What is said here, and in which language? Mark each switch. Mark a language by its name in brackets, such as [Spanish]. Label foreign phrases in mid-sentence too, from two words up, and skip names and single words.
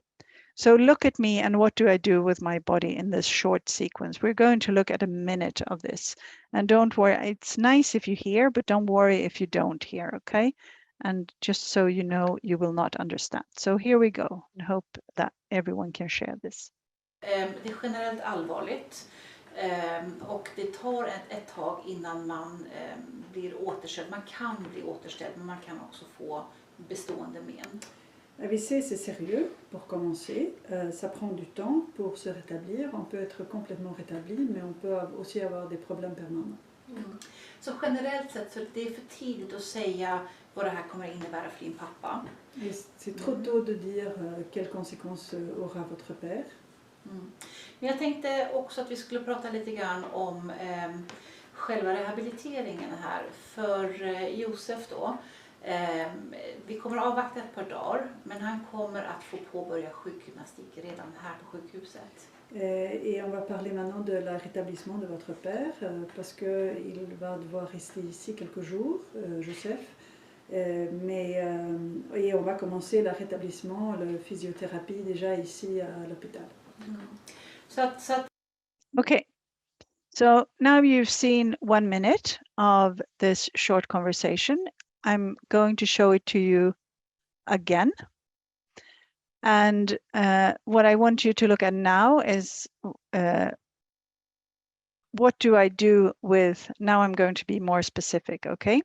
[English] So look at me and what do I do with my body in this short sequence. We're going to look at a minute of this. And don't worry, it's nice if you hear, but don't worry if you don't hear, okay? And just so you know, you will not understand. So here we go, and hope that everyone can share this. [Swedish] Det är generellt allvarligt och det tar ett tag innan man blir återställd. Man kan bli återställd, men man kan också få bestående men. [French] AVC, c'est sérieux pour commencer. Ça prend du temps pour se rétablir. On peut être complètement rétabli, mais on peut aussi avoir des problèmes permanents. [Swedish] Så generellt sett så det är för tidigt att säga vad det här kommer att innebära för din pappa. [French] C'est trop tôt de dire quelles conséquences aura votre père. [Swedish] Men jag tänkte också att vi skulle prata lite grann om själva rehabiliteringen här. För Josef då, Vi kommer avvakta ett par dagar, men han kommer att få påbörja sjukgymnastik redan här på sjukhuset. [French] Et on va parler maintenant de la rétablissement de votre père, parce qu'il va devoir rester ici quelques jours, Joseph. Et on va commencer le rétablissement, la physiothérapie déjà ici à l'hôpital. [English] Okay, so now you've seen 1 minute of this short conversation. I'm going to show it to you again. And what I want you to look at now is what do I do with, now I'm going to be more specific, okay?